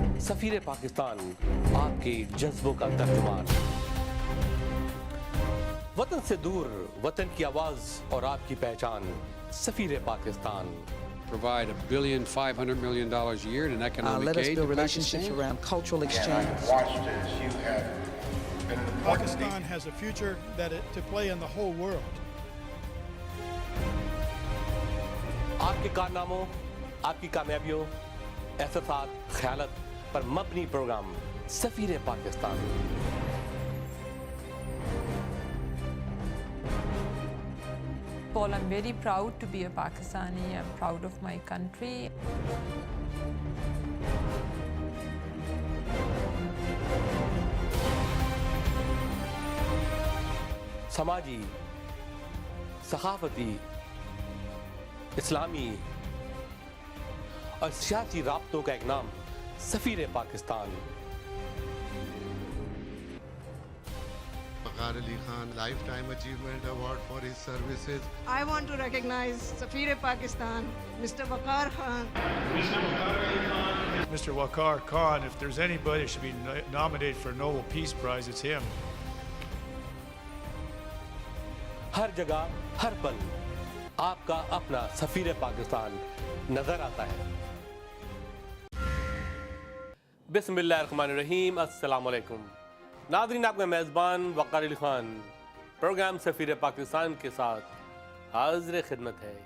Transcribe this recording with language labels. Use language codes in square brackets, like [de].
[ur] سفیر پاکستان آپ کے جذبوں کا ترجمان، وطن سے دور وطن کی آواز اور آپ کی پہچان، سفیر Pakistan. [en] Provide $1.5 billion a year in economic let us aid build to relationships Pakistan. around cultural exchange. I've watched as you have been an important Pakistan has a future to play in the whole world. [ur] آپ کے کارناموں، آپ کی کامیابیوں، احساسات، خیالات پر مبنی programme سفیر Pakistan. [en] Paul, I'm very proud to be a Pakistani. I'm proud of my country. [ur] سماجی، ثقافتی، اسلامی اور سیاسی رابطوں کا ایک نام سفیر Pakistan. [en] Waqar Ali Khan Lifetime Achievement Award for his services. I want to recognize Safir Pakistan, Mr. Waqar Khan. Mr. Waqar Khan, if there's anybody who should be nominated for a Nobel Peace Prize, it's him. [ur] ہر جگہ ہر پل آپ کا اپنا سفیر پاکستان نظر آتا ہے. بسم اللہ الرحمن الرحیم. السلام علیکم ناظرین، آپ کا میزبان وقار علی خان پروگرام سفیر پاکستان کے ساتھ حاضر خدمت ہے.